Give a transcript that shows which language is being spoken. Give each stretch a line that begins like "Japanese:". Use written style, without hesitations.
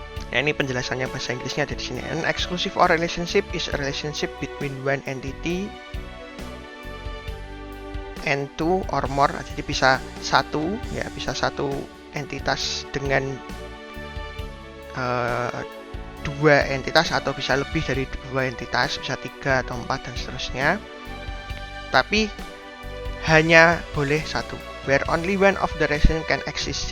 Indonesian: Nah, ini penjelasannya bahasa Inggrisnya ada di sini.
English: An exclusive or relationship is a relationship between one entity and two or more.
Indonesian: Jadi bisa satu entitas dengan dua entitas, atau bisa lebih dari dua entitas, bisa 3 atau 4 dan seterusnya. Tapi hanya boleh satu.
English: Where only one of the relation can exist.